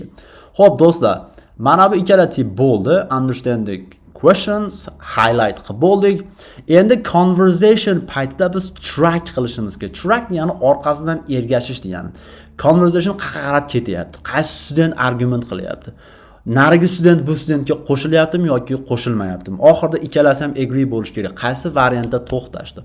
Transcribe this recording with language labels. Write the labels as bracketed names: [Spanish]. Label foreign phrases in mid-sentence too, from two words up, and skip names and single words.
[Uzbek] Xo'p do'stlar, mana bu ikkala tip bo'ldi. [English] Understanding questions, [Uzbek] highlight qilib bo'ldik. Endi conversation paytida biz track qilishimiz kerak. Track ya'ni orqasidan ergashish degani. Conversation qayerga qarab ketyapti? Qaysi student argument qilyapti? Narigi student bu studentga qo'shilyaptimi yoki qo'shilmayaptimi? Oxirida ikkalasi ham agree bo'lish kerak. Qaysi variantda to'xtashdi?